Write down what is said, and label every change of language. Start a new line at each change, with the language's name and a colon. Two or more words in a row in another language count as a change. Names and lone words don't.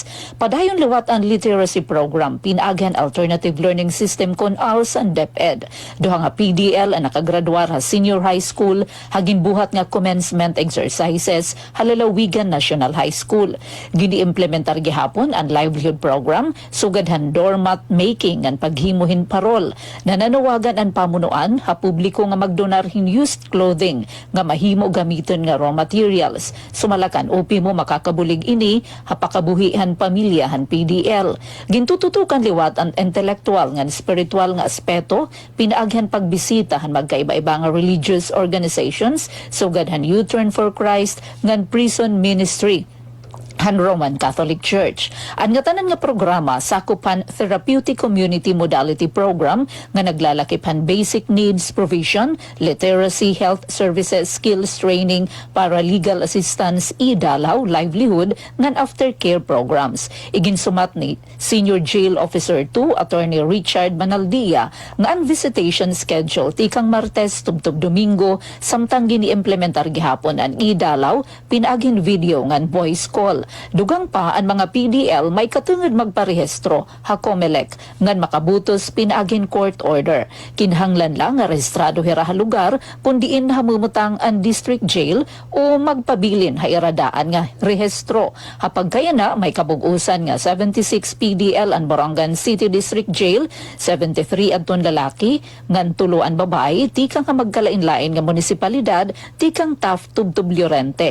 Waray: Padayon liwat ang
English: literacy program
Waray: pinaghan alternative learning system kon ALS and DepEd. Duha nga PDL ang nakagraduar ha
English: senior high school
Waray: hagin buhat nga
English: commencement exercises
Waray: halalawigan National High School. Gini-implementar gihapon ang
English: livelihood program
Waray: sugad han
English: doormat making
Waray: ang paghimuhin parol. Nananawagan ang pamunuan ha publiko nga magdonar hin
English: used clothing
Waray: nga mahimo gamiton nga
English: raw materials.
Waray: Sumalakan upi mo makakabulig ini ha pakabuhihan pamilya han PDL. Gintututukan liwat ang intellectual nga spiritual nga aspeto pinaaghan pagbisita han magkaiba-iba nga
English: religious organizations
Waray: sugad han U-Turn for Christ ngan
English: prison ministry
Waray: han Roman Catholic Church. Ang nga tanan nga programa sakupan Therapeutic Community Modality Program nga naglalakip han
English: basic needs provision, literacy, health services, skills training, paralegal assistance,
Waray: idalaw, livelihood, ngan
English: aftercare programs.
Waray: Iginsumat ni Senior Jail Officer 2 Attorney Richard Manaldia nga ang
English: visitation schedule
Waray: tikang Martes tubtob Domingo samtang gini-implementar gihapon ang idalaw pinagin video ngan
English: voice call.
Waray: Dugang pa ang mga PDL may katungod magparehistro ha COMELEC ngan makabutos pinagin
English: court order.
Waray: Kinhanglan lang nga rehistrado hira ha lugar kundiin hamumutang ang district jail o magpabilin ha iradaan nga rehistro. Hapag kaya na may kabugusan nga 76 PDL ang Borongan City District Jail, 73 adton lalaki ngan 3 ang babae tikang nga magkalain-lain nga munisipalidad tikang Taft Tubtub Llorente.